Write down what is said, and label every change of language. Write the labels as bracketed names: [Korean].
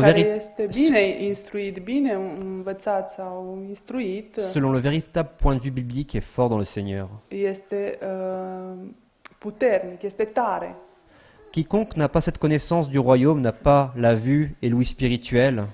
[Romanian] care este bine instruit, bine învățat sau instruit, [French] selon le véritable point de vue biblique est fort dans le Seigneur. [Romanian] este puternic, este tare. [French] Quiconque n'a pas cette connaissance du royaume n'a pas la vue et l'ouïe spirituelle,